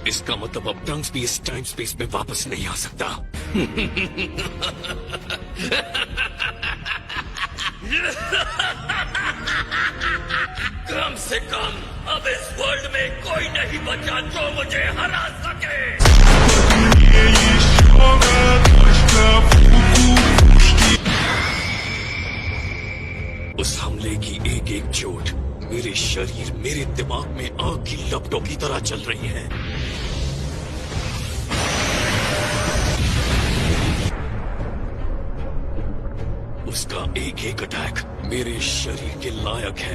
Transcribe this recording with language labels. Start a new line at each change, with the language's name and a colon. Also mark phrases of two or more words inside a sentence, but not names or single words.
Hindi: इसका मतलब अब ट्रंक्स भी इस टाइम स्पेस में वापस नहीं आ सकता। कम से कम अब इस वर्ल्ड में कोई नहीं बचा जो मुझे हरा सके।
Russian: Мне еще точка
Hindi: उस हमले की एक एक चोट मेरे शरीर, मेरे दिमाग में आग की लपटों की तरह चल रही है। उसका एक एक अटैक मेरे शरीर के लायक है।